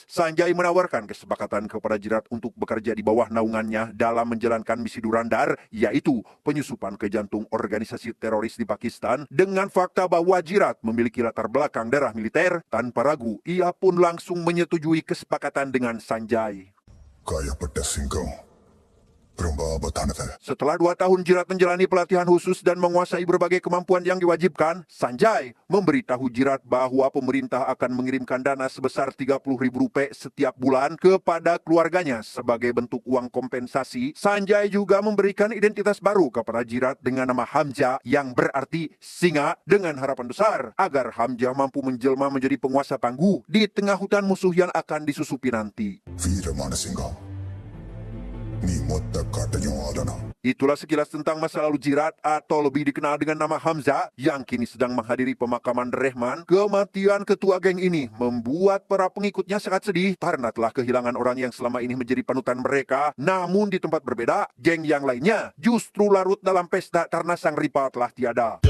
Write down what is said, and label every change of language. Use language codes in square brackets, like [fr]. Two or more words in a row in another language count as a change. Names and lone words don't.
[id] Sanjay menawarkan kesepakatan kepada Jirat untuk bekerja di bawah naungannya dalam menjalankan misi Durandar, yaitu penyusupan ke jantung organisasi teroris di Pakistan. Dengan fakta bahwa Jirat memiliki latar belakang darah militer, tanpa ragu ia pun langsung menyetujui kesepakatan dengan Sanjay. [ta] காயப்பட்ட சிங்கம் ரொம்ப ஆபத்தானது. [id] Setelah 2 tahun Jirat menjalani pelatihan khusus dan menguasai berbagai kemampuan yang diwajibkan, Sanjay memberitahu Jirat bahwa pemerintah akan mengirimkan dana sebesar Rp30.000 setiap bulan kepada keluarganya sebagai bentuk uang kompensasi. Sanjay juga memberikan identitas baru kepada Jirat dengan nama Hamja yang berarti singa, dengan harapan besar agar Hamja mampu menjelma menjadi penguasa tangguh di tengah hutan musuh yang akan disusupi nanti. [ta] வீரமான சிங்கம், நீ மொத்த காட்டையும் ஆளணும். [id] Itulah sekilas tentang masa lalu Jirat atau lebih dikenal dengan nama Hamza yang kini sedang menghadiri pemakaman Rehman. Kematian ketua geng ini membuat para pengikutnya sangat sedih karena telah kehilangan orang yang selama ini menjadi panutan mereka. Namun di tempat berbeda, geng yang lainnya justru larut dalam pesta karena sang rival telah tiada.